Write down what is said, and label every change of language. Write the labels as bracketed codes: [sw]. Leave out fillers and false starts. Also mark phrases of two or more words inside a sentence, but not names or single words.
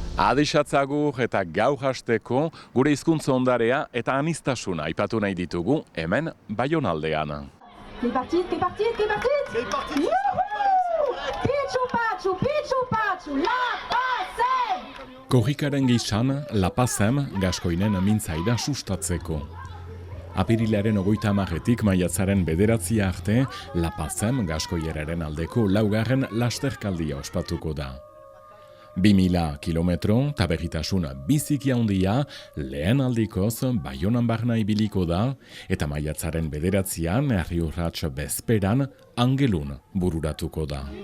[eu] Adixatzagur eta gaur hasteko gure hizkuntza ondarea eta aniztasuna aipatu nahi ditugu hemen Baionaldean. [fr] C'est parti. [oc] Pichu pachu, la pasem! [eu] Korrikaren gizan, La Pazem gaskoinen mintzaira sustatzeko. Apirilaren 30etik maiatzaren 9 arte, La Pazem gaskoieraren aldeko laugarren lasterkaldia ospatuko da. 2000 kilometro, taberritasuna biziki handia, lehen aldikoz Baionan barna ibiliko da, eta maiatzaren 9an, herri-urrats bezperan, Angelun bururatuko da.